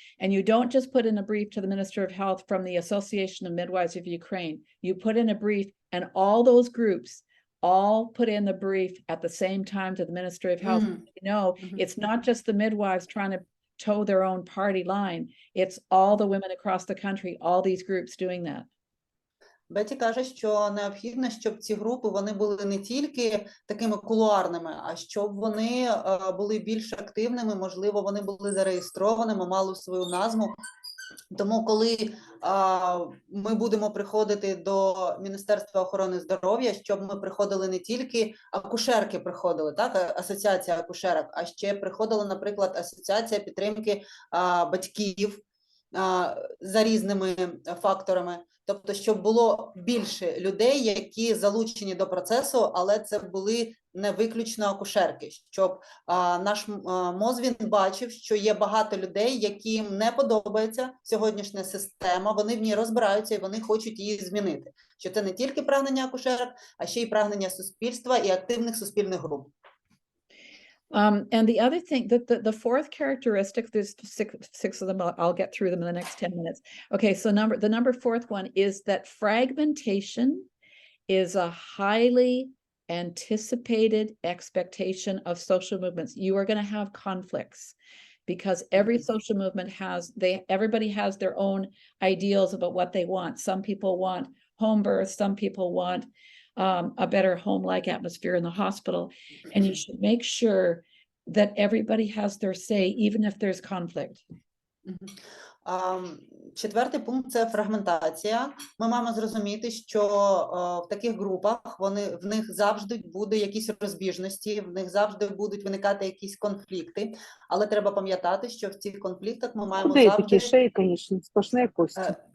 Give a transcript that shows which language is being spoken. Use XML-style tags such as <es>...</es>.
<en>And you don't just put in a brief to the Minister of Health from the Association of Midwives of Ukraine. You put in a brief, and all those groups all put in the brief at the same time to the Ministry of Health. You know, it's not just the midwives trying to toe their own party line. It's all the women across the country, all these groups doing that.</en> <uk>Бетті каже, що необхідно, щоб ці групи, вони були не тільки такими кулуарними, а щоб вони були більш активними, можливо, вони були зареєстрованими, мали свою назву. Тому, коли ми будемо приходити до Міністерства охорони здоров'я, щоб ми приходили не тільки акушерки приходили, так, асоціація акушерок, а ще приходила, наприклад, асоціація підтримки батьків за різними факторами. Тобто, щоб було більше людей, які залучені до процесу, але це були не виключно акушерки, щоб наш МОЗ він бачив, що є багато людей, яким не подобається сьогоднішня система, вони в ній розбираються і вони хочуть її змінити. Що це не тільки прагнення акушерок, а ще й прагнення суспільства і активних суспільних груп.</uk> <en>And the other thing, the fourth characteristic, there's six of them, I'll get through them in the next 10 minutes. Okay, so the number fourth one is that fragmentation is a highly anticipated expectation of social movements. You are going to have conflicts because every social movement everybody has their own ideals about what they want. Some people want home birth, some people want a better home-like atmosphere in the hospital, and you should make sure that everybody has their say, even if there's conflict.</en> <uk>Четвертий пункт – це фрагментація. Ми маємо зрозуміти, що в таких групах в них завжди буде якісь розбіжності, в них завжди будуть виникати якісь конфлікти, але треба пам'ятати, що в цих конфліктах ми маємо завжди... такі шеї, звісно, сплошні кості.</uk>